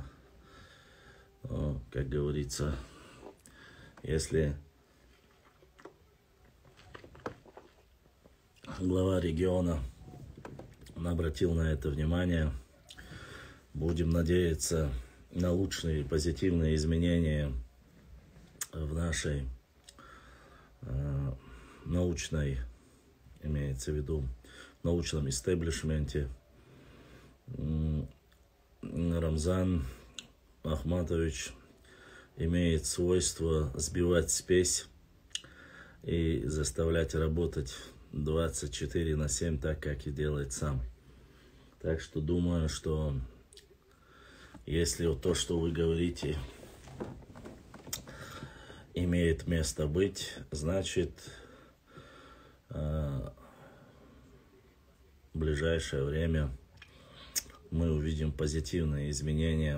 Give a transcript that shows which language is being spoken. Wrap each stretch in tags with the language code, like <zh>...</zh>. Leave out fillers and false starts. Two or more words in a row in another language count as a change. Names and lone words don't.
<ru>Но, как говорится, если глава региона обратил на это внимание, будем надеяться на лучшие позитивные изменения в нашей научной, имеется в виду, научном истеблишменте. Рамзан Ахматович имеет свойство сбивать спесь и заставлять работать 24/7, так как и делает сам. Так что думаю, что если вот то, что вы говорите, имеет место быть, значит, в ближайшее время мы увидим позитивные изменения.</ru>